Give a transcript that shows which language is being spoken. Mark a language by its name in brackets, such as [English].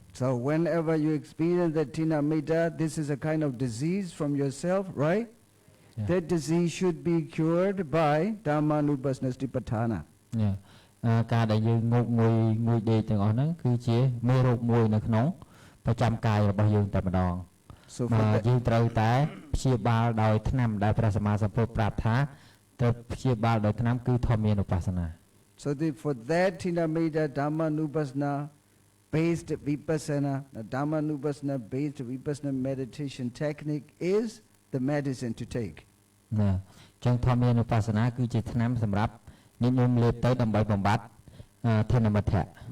[English] So whenever you experience the Tinameda, this is a kind of disease from yourself, right? Yeah. That disease should be cured by Dhamma Nupassana Stipatthana. [Khmer] ការដែលយើងងុយដេកទាំងអស់ហ្នឹងគឺជាមេរោគមួយនៅក្នុងប្រចាំកាយរបស់យើងតែម្ដងយើងត្រូវតែព្យាបាលដោយថ្នាំដែលព្រះសម្មាសម្ពុទ្ធប្រាប់ថាត្រូវព្យាបាលដោយថ្នាំគឺធម្មានុបស្សនា [English] So for that Tinameda Dhamma Nupassana based vipassana, the Dhamma Nupassana based vipassana meditation technique is the medicine to take. [Khmer] ណាចឹងធម្មានុបស្សនាគឺជាថ្នាំសម្រាប់ញញោមលេបទៅដើម្បីបំបត្តិថេនមិទ្ធៈ